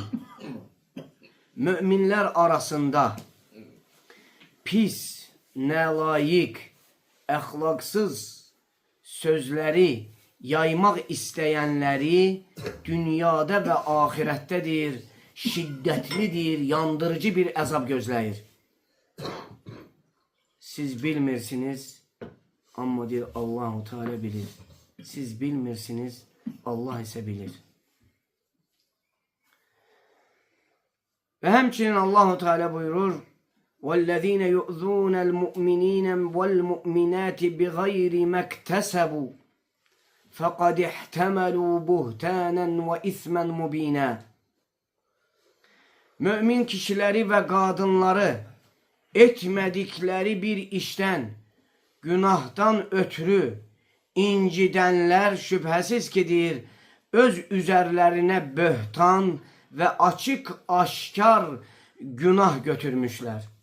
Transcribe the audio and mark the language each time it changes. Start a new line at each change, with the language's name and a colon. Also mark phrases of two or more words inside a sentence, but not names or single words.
Azerbaijani: Müminler arasında pis, nalayık, əxlaqsız sözleri yaymaq istəyənləri dünyada ve ahirətdədir, şiddetlidir, yandırıcı bir əzab gözləyir. Siz bilmirsiniz, amma deyir Allahu Teala bilir. Siz bilmirsiniz,
Turkish: Allah ise bilir.
Azerbaijani: Ve hemçinin Allahu Teala buyurur:
Arabic: وَالَّذ۪ينَ يُؤْذُونَ الْمُؤْمِن۪ينَ وَالْمُؤْمِنَاتِ بِغَيْرِ مَكْتَسَبُوا فَقَدْ اِحْتَمَلُوا بُهْتَانًا وَاِثْمًا مُب۪ينًا.
Turkish: Mümin kişileri ve kadınları etmedikleri bir işten, günahtan ötürü incidenler şüphesiz kidir, öz üzerlerine böhtan ve açık aşkar günah götürmüşler.